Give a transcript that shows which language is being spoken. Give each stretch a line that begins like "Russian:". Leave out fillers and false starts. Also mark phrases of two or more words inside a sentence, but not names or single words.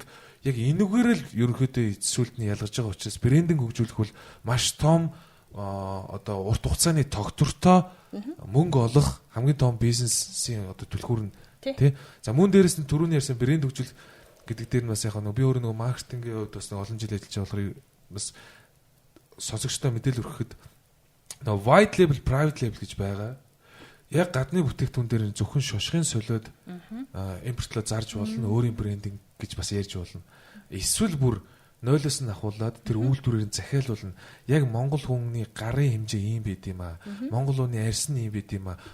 Mongolian: Яг энэгээр л ерөнхийдөө эцсүүлд нь ялгаж байгаа учраас брендинг хөгжүүлэх бол маш том одоо урт хугацааны тогтвортой мөнгө олох хамгийн том бизнесийн одоо түлхүүр нь тий. За мөн дээрэс нь түрүүний ярьсан брэнд хөгжүүл гэдэг дээр нь бас яг би өөрөө нөгөө маркетингийн хувьд бас олон жил ажиллаж байгаа болохоор бас сонсогчтой мэдээлэл өргөхөд нөгөө
English: white label, private label
Mongolian: гэж байгаа. Яг гадны бүтээгдэхүүн дээр зөвхөн шошгын солиод импортлоо зарж болно, өөрийн брендинг гэж бас ярьж болно. Эсвэл бүр нойлоос нь ахуулаад тэр үйлдвэрээр захиалуулна. Яг монгол хүний гарын хэмжээ ийм байд юм аа. Монгол хүний арьс нь ийм байд юм аа.